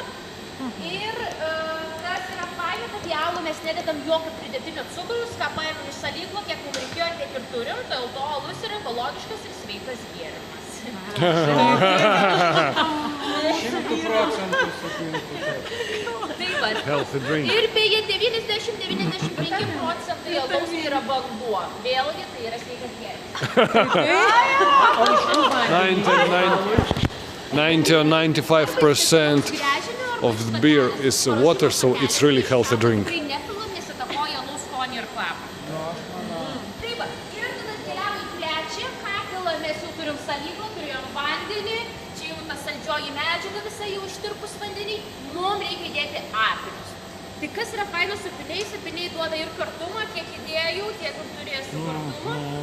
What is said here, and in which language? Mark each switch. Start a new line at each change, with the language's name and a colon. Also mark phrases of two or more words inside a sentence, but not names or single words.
Lithuanian: Ir kas yra faina, kad į alų mes nededam jokio pridėtinio cukraus, ką paėmėm iš salyklo, kiek mums reikėjo, tiek ir turim. Dėl to alus yra ekologiškas ir sveikas gėrimas. 100% sutinku. Tai va.
English: Healthy drink.
Lithuanian: Ir beje, 90-95 procentai alaus yra vanduo. Vėlgi, tai yra sveikas gėrimas.
English: 90 or 95% of the beer is water, so it's really healthy drink.
Lithuanian: Tai nepilam, nes įtakoja alaus skonį ir kvapą. Tai va, ir tada keliaujam į trečią katilą, mes jau turim salyklą, turėjom vandenį, čia jau ta saldžioji medžiaga visa jau ištirpus vandenį, mums reikia įdėti apinius. Tai kas yra faina su apiniais? Apiniai duoda ir kartumą, kiek įdėjau, tiek ir turėsiu kartumą.